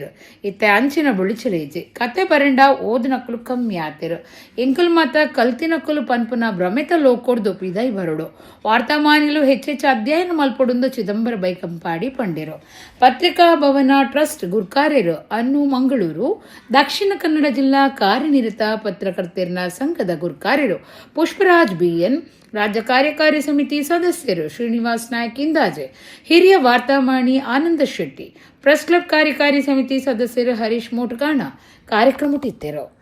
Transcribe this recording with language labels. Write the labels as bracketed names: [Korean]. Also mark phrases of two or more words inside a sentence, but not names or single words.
[Tulu] ಇತ್ತೆ ಅಂಚಿನ ಬುಳಿಚಲೇಜಿ ಕತೆ ಬರೆಂಡ ಓದಿನಕುಲು ಕಮ್ಮಿ ಆತೆರು. ಎಂಕುಲು ಮಾತ ಕಲ್ತಿನಕುಲು ಪನ್ಪುನ ಭ್ರಮಿತ ಲೋಕೊಡ್ದು ಪಿದೈ ಬರಡು. ವಾರ್ತಾಮಾನಿಲು ಹೆಚ್ಚೆಚ್ಚು ಅಧ್ಯಯನ ಮಲ್ಪೊಡುಂದು ಚಿದಂಬರ ಬೈಕಂಪಾಡಿ ಪಂಡಿರು. ಪತ್ರಿಕಾ ಭವನ ಟ್ರಸ್ಟ್ ಗುರ್ಕಾರ್ಯರು ಅನ್ನು ಮಂಗಳೂರು ದಕ್ಷಿಣ ಕನ್ನಡ ಜಿಲ್ಲಾ ಕಾರ್ಯನಿರತ ಪತ್ರಕರ್ತರ ಸಂಘದ ಗುರ್ಕಾರ್ಯರು ಪುಷ್ಪರಾಜ್ BN, ರಾಜ್ಯ ಕಾರ್ಯಕಾರಿ ಸಮಿತಿ ಸದಸ್ಯರು ಶ್ರೀನಿವಾಸ್ ನಾಯ್ಕ್ ಇಂದಾಜೆ, ಹಿರಿಯ ವಾರ್ತಾಮಾನಿ ಆನಂದ ಶೆಟ್ಟಿ, ಪ್ರೆಸ್ ಕ್ಲಬ್ ಕಾರ್ಯಕಾರಿ ಸಮಿತಿ ಸದಸ್ಯರು ಹರೀಶ್ ಮೋಟ್ಗಾಣ ಕಾರ್ಯಕ್ರಮಟ್ಟಿದ್ದರು.